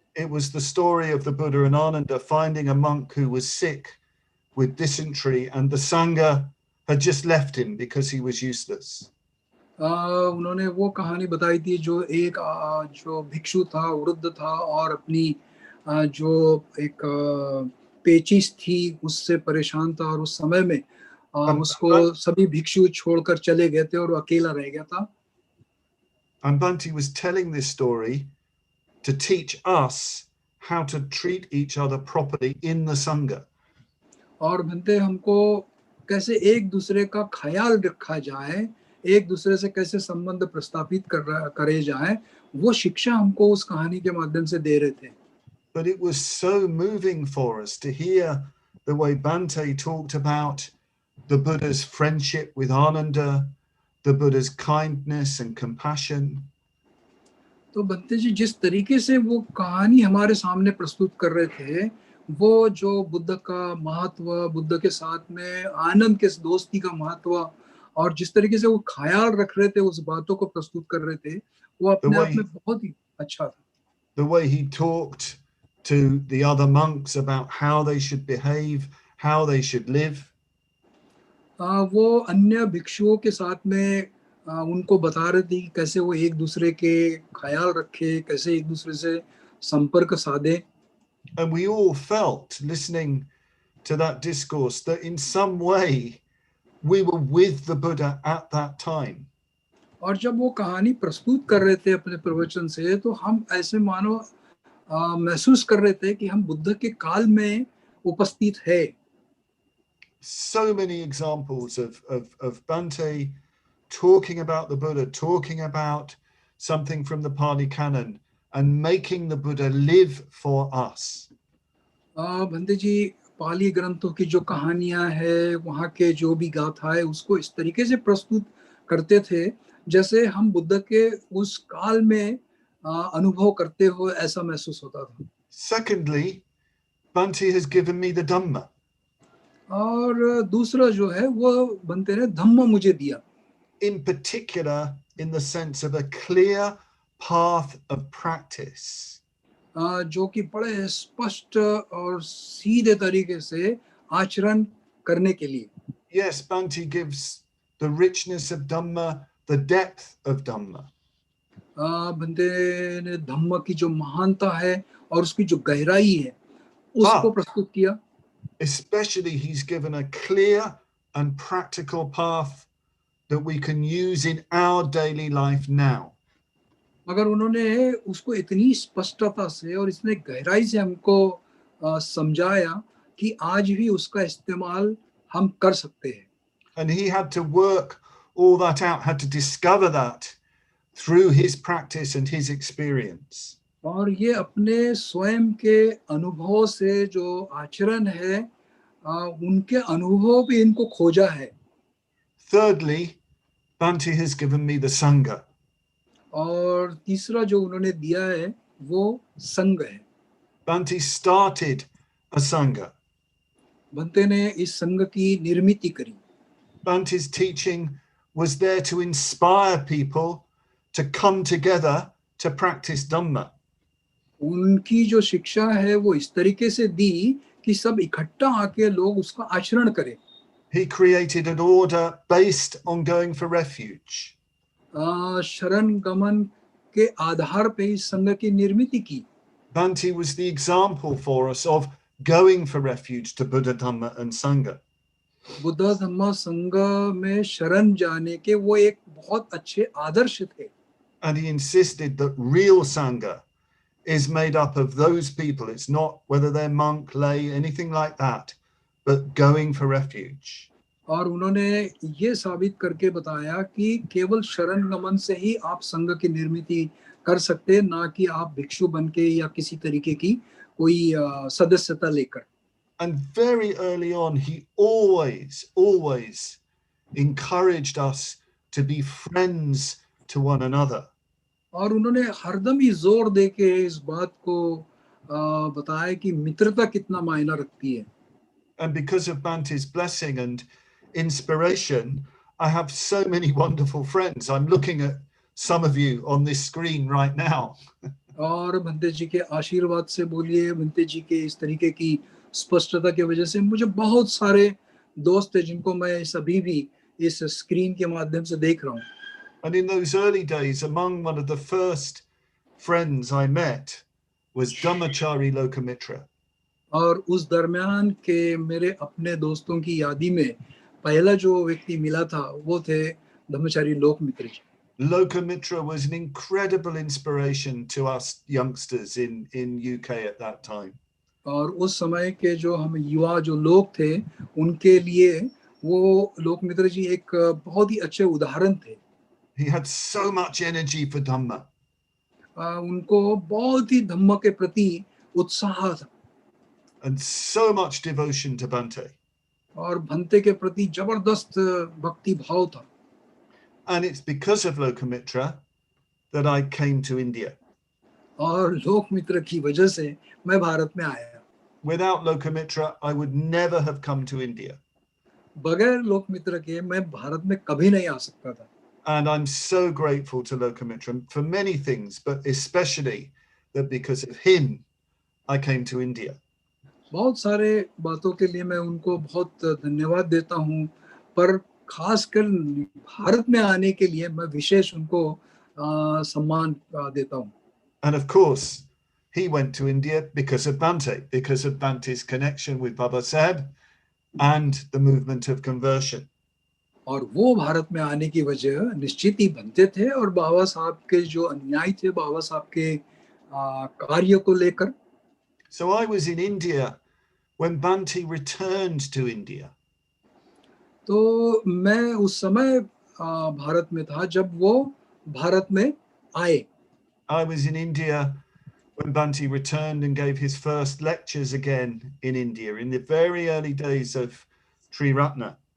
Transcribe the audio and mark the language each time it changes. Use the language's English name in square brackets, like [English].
[English] It was the story of the Buddha and Ananda finding a monk who was sick with dysentery, and the Sangha had just left him because he was useless. [Hindi] उन्होंने वो कहानी बताई थी जो एक जो भिक्षु था, वृद्ध था और अपनी जो एक पेचिश थी उससे परेशान था और उस समय में उसको सभी भिक्षु छोड़कर चले गए थे और वो अकेला रह गया था. [English] And Bhante was telling this story to teach us how to treat each other properly in the Sangha. [Hindi] और भंते हमको कैसे एक दूसरे का ख्याल रखा जाए, एक दूसरे से कैसे संबंध प्रस्थापित करे जाए, वो शिक्षा हमको उस कहानी के माध्यम से दे रहे थे. [English] But it was so moving for us to hear the way Bhante talked about the Buddha's friendship with Ananda, the Buddha's kindness and compassion. [Hindi] तो भंते जी जिस तरीके से वो कहानी हमारे सामने प्रस्तुत कर रहे थे, वो जो बुद्ध का महत्व, बुद्ध के साथ में आनंद के दोस्ती का महत्व, और जिस तरीके से वो ख्याल रख रहे थे, उस बातों को प्रस्तुत कर रहे थे, वो अपने आप में बहुत ही अच्छा था. [English] The way he talked to the other monks about how they should behave, how they should live. [Hindi] वो अन्य भिक्षुओं के साथ में उनको बता रहे थे कि कैसे वो एक दूसरे के ख्याल रखे, कैसे एक दूसरे से संपर्क साधे. [English] And we all felt, listening to that discourse, that in some way we were with the Buddha at that time. [Hindi] और जब वो कहानी प्रस्तुत कर रहे थे अपने प्रवचन से, तो हम ऐसे मानो महसूस कर रहे थे कि हम बुद्ध के काल में उपस्थित है. [English] So many examples of Bhante talking about the Buddha, talking about something from the Pali Canon and making the Buddha live for us. [Hindi] Bhante जी पाली ग्रंथों की जो कहानियां हैं, वहाँ के जो भी गाथा है, उसको इस तरीके से प्रस्तुत करते थे जैसे हम बुद्ध के उस काल में अनुभव करते हो, ऐसा महसूस होता था. [English] Secondly, Bhante has given me the Dhamma. [Hindi] और दूसरा जो है वो भंते ने धम्म मुझे दिया. [English] In particular, in the sense of a clear path of practice. [Hindi] जो कि बड़े स्पष्ट और सीधे तरीके से आचरण करने के लिए. [English] Yes, Bhante gives the richness of Dhamma, the depth of Dhamma. [Hindi] बंदे ने धम्म की जो महानता है और उसकी जो गहराई है, उसको प्रस्तुत किया. [English] Especially, he's given a clear and practical path that we can use in our daily life now. [Hindi] मगर उन्होंने उसको इतनी स्पष्टता से और इतने गहराई से हमको समझाया कि आज भी उसका इस्तेमाल हम कर सकते हैं. [English] And he had to work all that out, had to discover that through his practice and his experience. [Hindi] और ये अपने स्वयं के अनुभव से जो आचरण है, उनके अनुभव भी इनको खोजा है. [English] Thirdly, Bhante has given me the Sangha. [Hindi] और तीसरा जो उन्होंने दिया है वो संघ है. [English] Bhante started a Sangha. [Hindi] Bhante ने इस संघ की निर्मिति करी. [English] Bhante's teaching was there to inspire people to come together to practice Dhamma. [Hindi] उनकी जो शिक्षा है वो इस तरीके से दी कि सब इकट्ठा आके लोग उसका आचरण करें. [English] He created an order based on going for refuge. [Hindi] शरण गमन के आधार पे इस संघ की निर्मिति की. [English] Bhante was the example for us of going for refuge to Buddha, Dhamma and Sangha. [Hindi] Buddha Dhamma संघ में शरण जाने के वो एक बहुत अच्छे आदर्श थे. [English] And he insisted that real Sangha is made up of those people. It's not whether they're monk, lay, anything like that, but going for refuge. [Hindi] और उन्होंने ये साबित करके बताया कि केवल शरण गमन से ही आप संघ की निर्मिति कर सकते हैं, ना कि आप भिक्षु बनके या किसी तरीके की कोई सदस्यता लेकर. [English] And very early on, he always encouraged us to be friends to one another. [Hindi] और उन्होंने हरदम ही जोर देके इस बात को बताया कि मित्रता कितना मायना रखती है. [English] And because of Bhante's blessing and inspiration, I have so many wonderful friends. I'm looking at some of you on this screen right now. [Hindi] और भंते जी के आशीर्वाद से बोलिए, भंते जी के इस तरीके की स्पष्टता की वजह से मुझे बहुत सारे दोस्त हैं जिनको मैं अभी भी इस स्क्रीन के माध्यम से देख रहा हूँ. [English] And in those early days, among one of the first friends I met was Dhammachari Lokamitra. [Hindi] और उस दरमियान के मेरे अपने दोस्तों की यादी में पहला जो व्यक्ति मिला था वो थे धम्मचारी लोकमित्र जी. [English] Lokamitra was an incredible inspiration to us youngsters in UK at that time. [Hindi] और उस समय के जो हम युवा जो लोग थे, उनके लिए वो लोकमित्र जी एक बहुत ही अच्छे उदाहरण थे. [English] He had so much energy for Dhamma. [Hindi] उनको बहुत ही धम्म के प्रति उत्साह था. [English] And so much devotion to Bhante. [Hindi] और भंते के प्रति जबरदस्त भक्ति भाव था. [English] And it's because of Lokamitra that I came to India. [Hindi] और लोक मित्र की वजह से मैं भारत में आया। [English] Without Lokamitra, I would never have come to India. [Hindi] बगैर लोक मित्र के मैं भारत में कभी नहीं आ सकता था। [English] And I'm so grateful to Lokamitra for many things, but especially that because of him, I came to India. [Hindi] बहुत सारे बातों के लिए मैं उनको बहुत धन्यवाद देता हूँ, पर खासकर भारत में आने के लिए मैं विशेष उनको सम्मान देता हूँ। [English] And of course, he went to India because of Bhante, because of Bhante's connection with Baba Saheb and the movement of conversion. [Hindi] और वो भारत में आने की वजह निश्चित ही बनते थे और बाबा साहब के जो अनुयायी थे, बाबा साहब के कार्य को लेकर। [English] So I was in India when Bhante returned to India. [Hindi] तो मैं उस समय भारत में था जब वो भारत में आए। [English] I was in India when Bhante returned and gave his first lectures again in India in the very early days of Triratna.